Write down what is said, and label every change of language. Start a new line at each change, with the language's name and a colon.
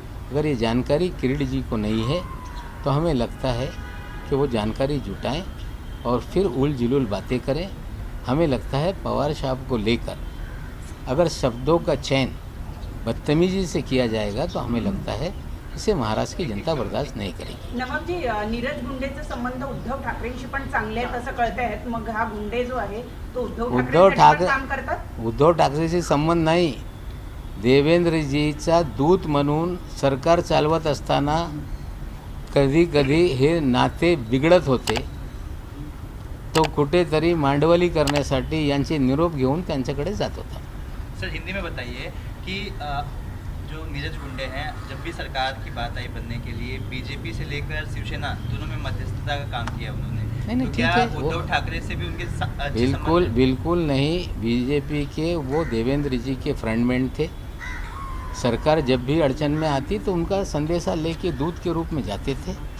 Hindi: अगर ये जानकारी किरीट जी को नहीं है तो हमें लगता है कि वो जानकारी जुटाएं और फिर उल जुलूल बातें करें। हमें लगता है पवार साहब को लेकर अगर शब्दों का चयन बदतमीजी से किया जाएगा तो हमें लगता है इसे महाराष्ट्र की जनता बर्दाश्त नाही करेगी।
Marathi: नवाब जी, नीरज गुंडेचे संबंध उद्धव ठाकरेंशी पण चांगले आहेत असं कळत आहेत। मग हा गुंडे जो आहे तो उद्धव ठाकरे काम करतात? उद्धव ठाकरेशी संबंध नाही। देवेंद्रजीचा दूत म्हणून सरकार चालवत असताना कधी कधी हे नाते बिघडत होते। तो कुठेतरी मांडवली करण्यासाठी यांचे निरोप घेऊन त्यांच्याकडे जात होता।
Hindi: सर, हिंदी में बताइए कि जो नीरज गुंडे हैं, जब भी सरकार की बात आई बनने के लिए बीजेपी से लेकर शिवसेना दोनों में मध्यस्थता का काम किया उन्होंने। नहीं, तो ठीक क्या है, उद्धव ठाकरे से भी उनके बिल्कुल नहीं। बीजेपी के वो देवेंद्र जी के फ्रंटमैन थे। सरकार जब भी अड़चन में आती तो उनका संदेशा लेके दूत के रूप में जाते थे।